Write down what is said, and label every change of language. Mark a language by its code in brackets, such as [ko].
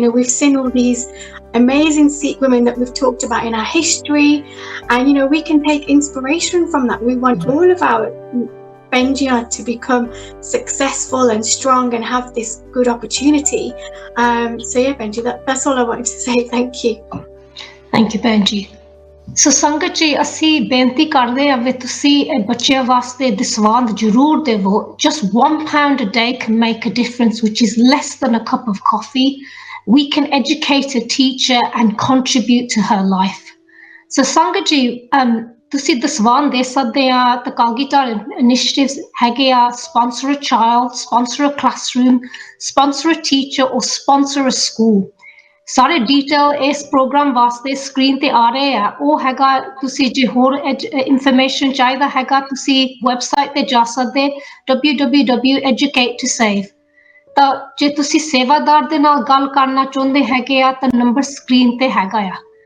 [en] We've seen all these amazing Sikh women that we've talked about in our history, and we can take inspiration from that. We want all of our Benji to become successful and strong and have this good opportunity. So yeah, Benji, that's all I wanted to say. Thank you. Thank you, Benji. [pa] ਸੋ ਸੰਗਤ ਜੀ, ਅਸੀਂ ਬੇਨਤੀ ਕਰਦੇ ਹਾਂ ਵੀ ਤੁਸੀਂ ਬੱਚਿਆਂ ਵਾਸਤੇ ਦਸਵੰਧ ਜ਼ਰੂਰ ਦੇਵੋ. [en] Just £1 a day can make a difference, which is less than a cup of coffee. We can educate a teacher and contribute to her life. So [pa] ਸੰਗਤ ਜੀ, ਤੁਸੀਂ ਦਸਵੰਧ ਦੇ ਸਕਦੇ ਆ ਤਾਂ [en] Kalgita initiatives [pa] ਹੈਗੇ ਆ: [en] sponsor a child, sponsor a classroom, sponsor a teacher, or sponsor a school. [pa] ਸਾਰੇ ਡਿਟੇਲ ਇਸ ਪ੍ਰੋਗਰਾਮ ਵਾਸਤੇ ਸਕਰੀਨ ਤੇ ਆ ਰਹੇ ਆ. ਉਹ ਹੈਗਾ, ਤੁਸੀਂ ਜੇ ਹੋਰ ਇਨਫੋਰਮੇਸ਼ਨ ਚਾਹੀਦਾ ਹੈਗਾ, ਤੁਸੀਂ ਵੈਬਸਾਈਟ ਤੇ ਜਾ ਸਕਦੇ www.educate2save. ਤਾਂ ਜੇ ਤੁਸੀਂ ਸੇਵਾਦਾਰ ਦੇ ਨਾਲ ਗੱਲ ਕਰਨਾ ਚਾਹੁੰਦੇ ਹੈਗੇ ਆ ਤਾਂ ਨੰਬਰ ਸਕਰੀਨ ਤੇ ਹੈਗਾ ਆ.